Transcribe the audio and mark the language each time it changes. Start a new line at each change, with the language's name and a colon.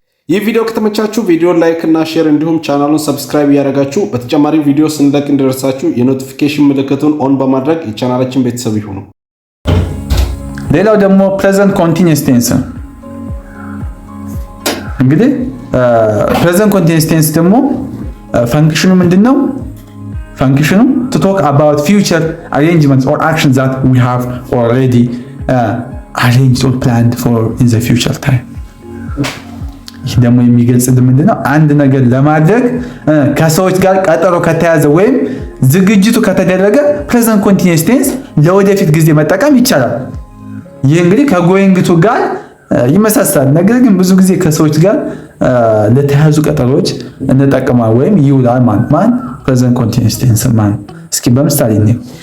Amharic: ይህ ቪዲዮ ከተመቻችሁ ቪዲዮን ላይክ እና ሼር እንዲሁም ቻናሉን ሰብስክራይብ እያደረጋችሁ በተጨማሪ ቪዲዮ ስንለቅ እንዲደርሳችሁ የኖቲፊኬሽን ምልክቱን ኦን በማድረግ የቻናላችን ቤተሰብ ይሁኑ። ሌላው ደግሞ ፕሬዘንት ኮንቲኒየስ ቴንስ ነው። እንግዲህ ፕሬዘንት ኮንቲኒየስ ቴንስ ደግሞ ፈንክሽኑ ምንድነው? ፈንክሽኑ
English: to talk about future arrangements or actions that we have already arranged or planned for in the future time.
Amharic: ይህ ደግሞ የሚገልጽልን ምንድነው? አንድ ነገር ለማድረግ ከሰዎች ጋር ቀጠሮ ከተያዘ ወይም ዝግጅቱ ከተደረገ ፕሬዘንት ኮንቲኒየስ ቴንስ ለወደፊት ጊዜ መጠቀም ይቻላል። ይህ እንግዲህ ከጎይንግ ቱ ጋር ይመሳሰላል። ነገር ግን ብዙ ጊዜ ከሰዎች ጋር ለተያዙ ቀጠሮች እንጠቀማለን ወይም ይውላል ማለት ፕሬዘንት ኮንቲኒየስ ቴንስ ማለት። እስኪ በምሳሌ ነው